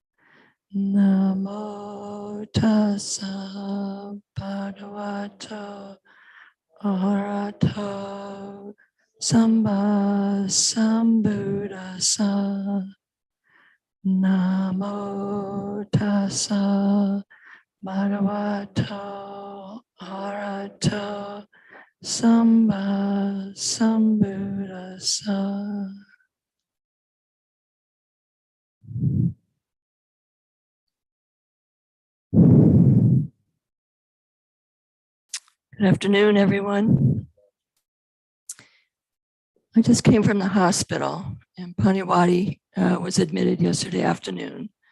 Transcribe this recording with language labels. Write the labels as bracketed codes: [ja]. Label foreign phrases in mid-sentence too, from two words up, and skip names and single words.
[pi] Namo tassa bhagavato arahato sambuddhassa. Namo tassa bhagavato arahato sambuddhassa. [en] Good afternoon, everyone. I just came from the hospital, and Paniwadi was admitted yesterday afternoon.